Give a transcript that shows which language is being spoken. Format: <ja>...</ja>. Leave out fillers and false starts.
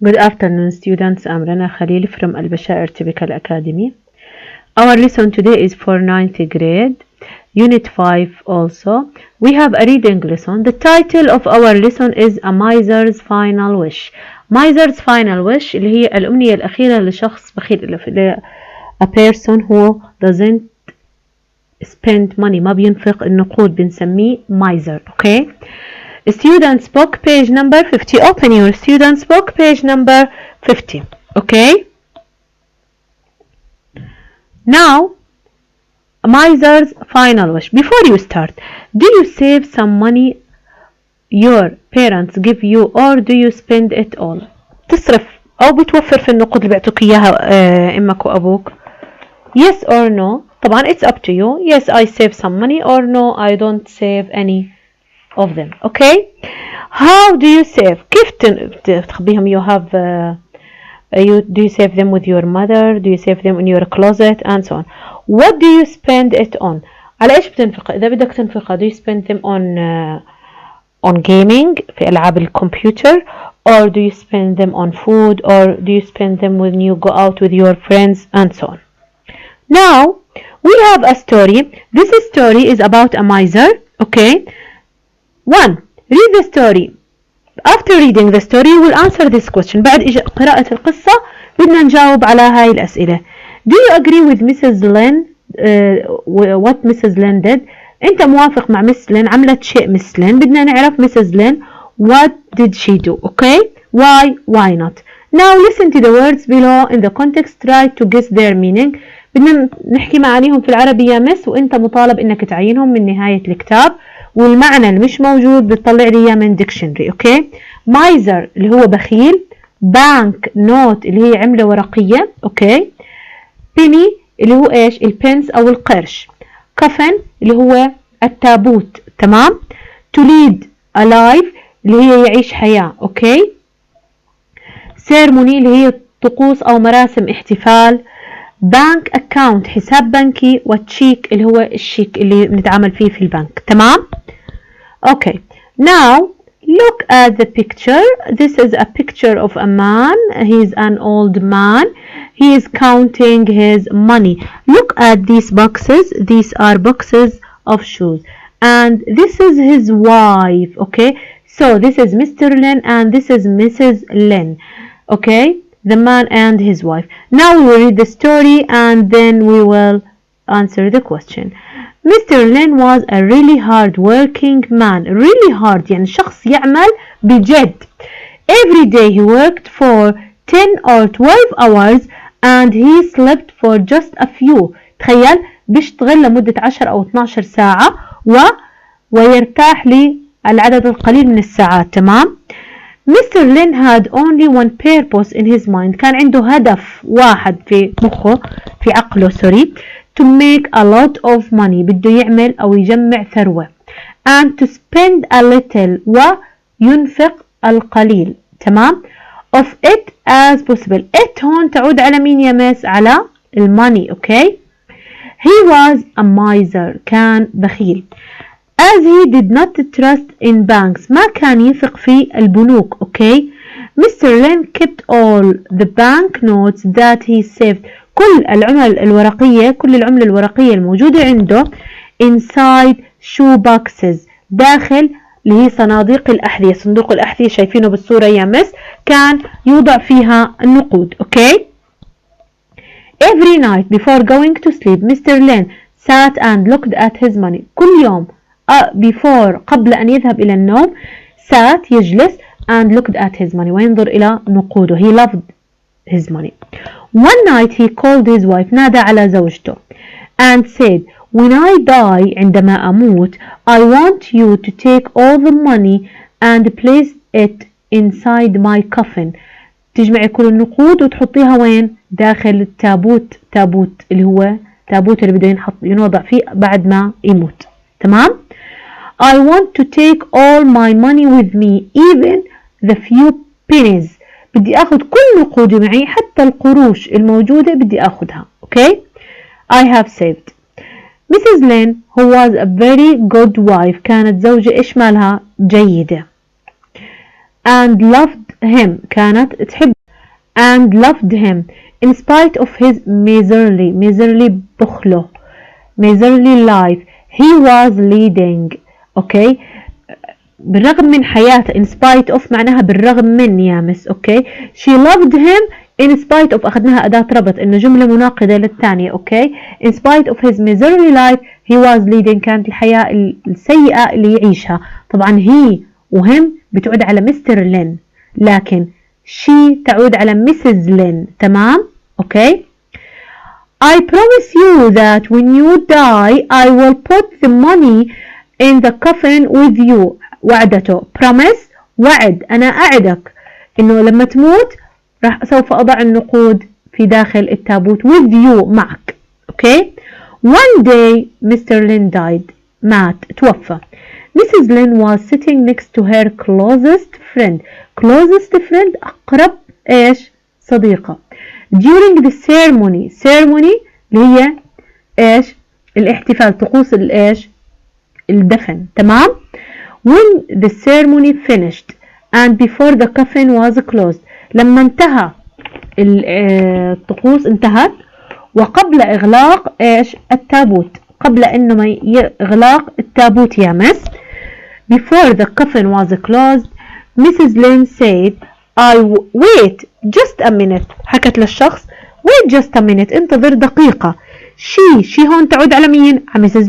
<en>Good afternoon, students. I'm Rana Khalil from Al Bashair Typical Academy. Our lesson today is for 9th grade, Unit 5 also. We have a reading lesson. The title of our lesson is A Miser's Final Wish. Miser's Final Wish</en> <ar>اللي هي الأمنية الأخيرة لشخص بخيل.</ar> <en>A person who doesn't spend money,</en> <ar>ما بينفق النقود بنسميه</ar> <en>miser. Okay? Students book page number 50. Open your students book page number 50. Okay? Now, miser's final wish. Before you start, do you save some money your parents give you or do you spend it all?</en> <ar>تصرف أو بتوفر في النقود اللي بيعطوك إياها أمك وأبوك.</ar> <en>Yes or no.</en> <ar>طبعا</ar> <en>it's up to you. Yes, I save some money or no, I don't save any of them. Okay? How do you save?</en> <ar>كيف تخبيهم</ar> <en>you have do you save them with your mother? Do you save them in your closet? And so on. What do you spend it on?</en> <ar>على إيش بتنفق؟ إذا بدك تنفقها do</ar> <en>you spend them on gaming</en> <ar>في ألعاب الكمبيوتر</ar> <en>or do you spend them on food or do you spend them when you go out with your friends and so on. Now we have a story. This story is about a miser. Okay. 1. Read the story. After reading the story you will answer this question.</en> <ar>بعد قراءة القصة بدنا نجاوب على هاي الأسئلة.</ar> <en>Do you agree with Mrs. Lynn what Mrs. Lynn did?</en> <ar>أنت موافق مع Miss Lynn عملت شيء Miss Lynn.</ar> <en>بدنا نعرف Mrs. Lynn what did she do? Okay? Why not? Now listen to the words below in the context. Try to guess their meaning.</en> <ar>بدنا نحكي معانيهم في العربي يا مس وأنت مطالب إنك تعينهم من نهاية الكتاب. والمعنى اللي مش موجود بتطلع لي اياه من ديكشنري. اوكي. مايزر اللي هو بخيل. بانك نوت اللي هي عملة ورقية. اوكي. بيني اللي هو ايش؟ البنس او القرش. كفن اللي هو التابوت. تمام.</ar> <en>to lead a life</en> <ar>اللي هي يعيش حياة. اوكي. سيرموني اللي هي طقوس او مراسم احتفال. بانك اكاونت حساب بنكي. وتشيك اللي هو الشيك اللي بنتعامل فيه في البنك. تمام.</ar> <en>Okay, now look at the picture. This is a picture of a man. He's an old man. He is counting his money. Look at these boxes. These are boxes of shoes. And this is his wife. Okay, so this is Mr. Lin and this is Mrs. Lin. Okay, the man and his wife. Now we will read the story and then we will answer the question. Mr. Lin was a really hard working man. Really hard</en> <ar>يعني شخص يعمل بجد.</ar> <en>Every day he worked for 10 or 12 hours and he slept for just a few.</en> <ar>تخيل بيشتغل لمدة 10 أو 12 ساعة ويرتاح للعدد القليل من الساعات. تمام.</ar> <en>Mr. Lin had only one purpose in his mind.</en> <ar>كان عنده هدف واحد في مخه في عقله سوري.</ar> <en>To make a lot of money.</en> <ar>بده يعمل أو يجمع ثروة.</ar> <en>And to spend a little.</en> <ar>وينفق القليل. تمام.</ar> <en>Of it as possible. It</en> <ar>هون تعود على مين يا مس؟ على الماني. Okay.</ar> <en>He was a miser.</en> <ar>كان بخيل.</ar> <en>As he did not trust in banks.</en> <ar>ما كان يثق في البنوك.</ar> <en>Okay. Mr. Lin kept all the bank notes that he saved.</en> <ar>كل العمل الورقية كل العملة الورقية الموجودة عنده</ar> <en>inside shoe boxes</en> <ar>داخل اللي هي صناديق الأحذية. صندوق الأحذية شايفينه بالصورة يا مس كان يوضع فيها النقود.</ar> <en>Okay. Every night before going to sleep Mr. Lin sat and looked at his money.</en> <ar>كل يوم</ar> <en>before</en> <ar>قبل أن يذهب إلى النوم</ar> <en>sat</en> <ar>يجلس</ar> <en>and looked at his money</en> <ar>وينظر إلى نقوده.</ar> <en>He loved his money. One night he called his wife.</en> <ar>نادى على زوجته</ar> <en>and said when I die</en> <ar>عندما أموت</ar> <en>I want you to take all the money and place it inside my coffin.</en> <ar>تجمعي كل النقود وتحطيها وين؟ داخل التابوت. تابوت اللي هو تابوت اللي بده ينوضع فيه بعد ما يموت. تمام.</ar> <en>I want to take all my money with me even the few pennies.</en> <ar>بدي أخذ كل نقودي معي حتى القروش الموجودة بدي أخذها.</ar> <en>Okay. I have saved. Mrs. Lin who was a very good wife</en> <ar>كانت زوجة إيش مالها؟ جيدة.</ar> <en>and loved him</en> <ar>كانت تحب</ar> <en>and loved him in spite of his miserly بخله miserly life he was leading.</en> <ar>اوكي بالرغم من حياته</ar> <en>in spite of</en> <ar>معناها بالرغم من يا مس. اوكي</ar> <en>she loved him in spite of</en> <ar>أخذناها أداة ربط إنه جملة مناقضة للثانية.</ar> <en>okay in spite of his miserly life he was leading</en> <ar>كانت الحياة السيئة اللي يعيشها. طبعا</ar> <en>he</en> <ar>وهم بتعود على مستر لين لكن</ar> <en>she</en> <ar>تعود على مسز لين. تمام.</ar> <en>Okay I promise you that when you die I will put the money in the coffin with you.</en> <ar>وعدته promise وعد أنا أعدك إنه لما تموت راح سوف أضع النقود في داخل التابوت</ar> <en>with you</en> <ar>معك.</ar> <en>Okay one day Mr. Lin died</en> <ar>مات توفى.</ar> <en>Mrs. Lin was sitting next to her closest friend</en> <ar>أقرب إيش صديقة</ar> <en>during the ceremony</en> <ar>اللي هي إيش الاحتفال طقوس الإيش الدفن. تمام.</ar> <en>when the ceremony finished and before the coffin was closed</en> <ar>لما انتهى الطقوس انتهت وقبل إغلاق إيش التابوت قبل إنه ما إغلاق التابوت يا مس</ar> <en>before the coffin was closed Mrs. Lin said wait just a minute</en> <ar>حكت للشخص</ar> <en>wait just a minute</en> <ar>انتظر دقيقة.</ar> <en>she</en> <ar>هون تعود على مين؟ على Mrs.</ar>